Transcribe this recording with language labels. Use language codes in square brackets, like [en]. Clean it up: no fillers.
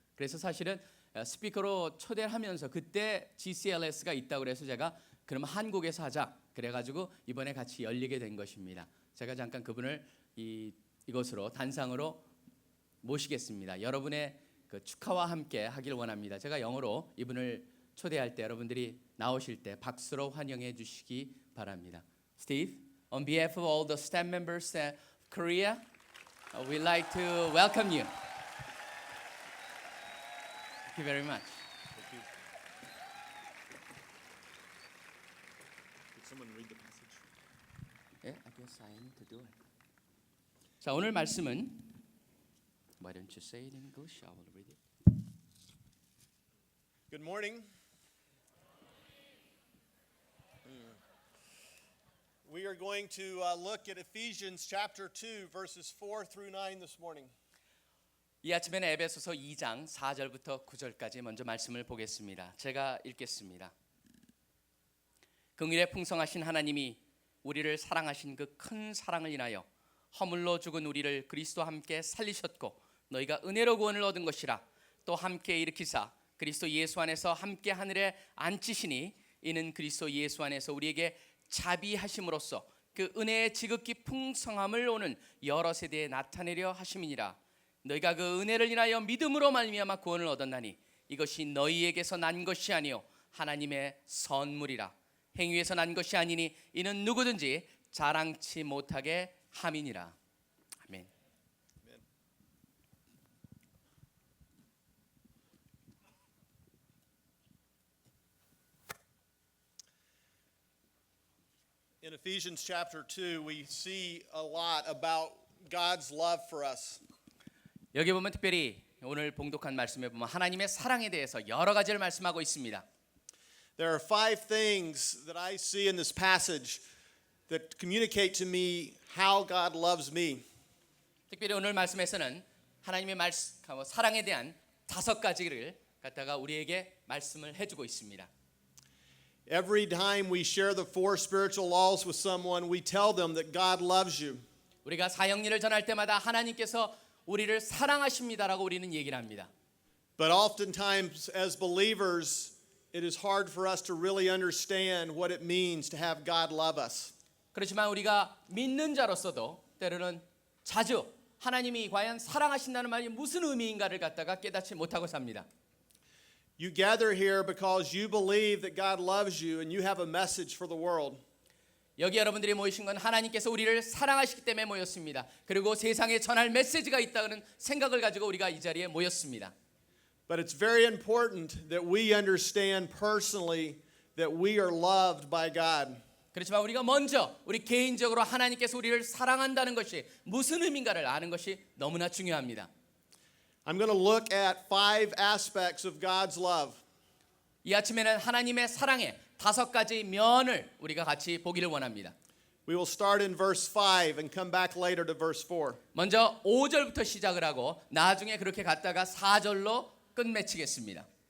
[ko] 그래서 사실은 스피커로 초대를 하면서 그때 GCLS가 있다고 그래서 제가 그럼 한국에서 하자 그래가지고 이번에 같이 열리게 된 것입니다. 제가 잠깐 그분을 이것으로 단상으로 모시겠습니다. 여러분의 그 축하와 함께 하길 원합니다. 제가 영어로 이분을 초대할 때 여러분들이 나오실 때 박수로 환영해 주시기 바랍니다. [en] Steve, on behalf of all the staff members of Korea, we'd like to welcome you. Thank you very much. Thank you. Could someone read the passage? Yeah, I guess I need to do it. [ko] 자, 오늘 말씀은 [en] Why don't you say it in English? I will read it. Good morning. We are going to look at Ephesians chapter 2 verses 4 through 9 this morning. [ko] 이 아침에는 에베소서 2장 4절부터 9절까지 먼저 말씀을 보겠습니다. 제가 읽겠습니다. 긍휼에 풍성하신 하나님이 우리를 사랑하신 그 큰 사랑을 인하여 허물로 죽은 우리를 그리스도와 함께 살리셨고 너희가 은혜로 구원을 얻은 것이라. 또 함께 일으키사 그리스도 예수 안에서 함께 하늘에 앉히시니 이는 그리스도 예수 안에서 우리에게 자비하심으로써 그 은혜의 지극히 풍성함을 오는 여러 세대에 나타내려 하심이니라. 너희가 그 은혜를 인하여 믿음으로 말미암아 구원을 얻었나니 이것이 너희에게서 난 것이 아니요 하나님의 선물이라. 행위에서 난 것이 아니니 이는 누구든지 자랑치 못하게 함이니라. 아멘. [en] In Ephesians chapter 2, we see a lot about God's love for us. [ko] 여기 보면 특별히 오늘 봉독한 말씀에 보면 하나님의 사랑에 대해서 여러 가지를 말씀하고 있습니다. [en] There are 5 things that I see in this passage that communicate to me how God loves me. [ko] 특별히 오늘 말씀에서는 하나님의 사랑에 대한 5가지를 갖다가 우리에게 말씀을 해주고 있습니다. [en] Every time we share the 4 spiritual laws with someone, we tell them that God loves you. [ko] 우리가 사형리를 전할 때마다 하나님께서 우리를 사랑하십니다라고 우리는 얘기를 합니다. [en] But oftentimes as believers, it is hard for us to really understand what it means to have God love us. [ko] 그렇지만 우리가 믿는 자로서도 때로는 자주 하나님이 과연 사랑하신다는 말이 무슨 의미인가를 갖다가 깨닫지 못하고 삽니다. [en] You gather here because you believe that God loves you and you have a message for the world. [ko] 여기 여러분들이 모이신 건 하나님께서 우리를 사랑하시기 때문에 모였습니다. 그리고 세상에 전할 메시지가 있다는 생각을 가지고 우리가 이 자리에 모였습니다. [en] But it's very important that we understand personally that we are loved by God. [ko] 그렇지만 우리가 먼저 우리 개인적으로 하나님께서 우리를 사랑한다는 것이 무슨 의미인가를 아는 것이 너무나 중요합니다. [en] I'm going to look at 5 aspects of God's love. [ko] 이 아침에는 하나님의 사랑의 5가지 면을 우리가 같이 보기를 원합니다. [en] We will start in verse 5 and come back later to verse 4. [ko] 먼저 5절부터 시작을 하고 나중에 그렇게 갔다가 4절로 끝맺히겠습니다.